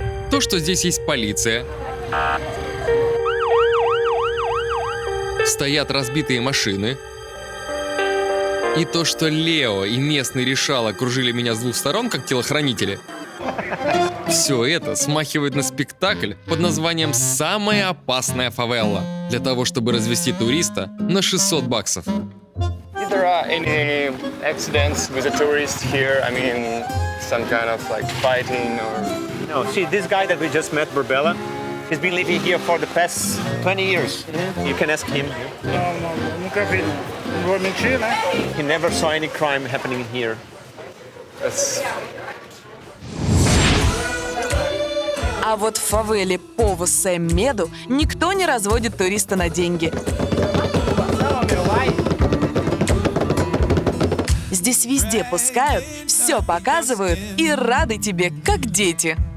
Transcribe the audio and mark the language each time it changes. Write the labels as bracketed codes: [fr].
[ru] То, что здесь есть полиция, стоят разбитые машины, и то, что Лео и местный решал окружили меня с двух сторон, как телохранители, все это смахивает на спектакль под названием «Самая опасная фавелла» для того, чтобы развести туриста на $600. [en] If there are any accidents with the tourists here, I mean, some kind of like fighting or... No, see, this guy that we just met, Burbella, he's been living here for the past 20 years. You can ask him. He never saw any crime happening here. [ru] А вот в фавеле Пово Сем-Меду никто не разводит туриста на деньги. Здесь везде пускают, все показывают и рады тебе, как дети.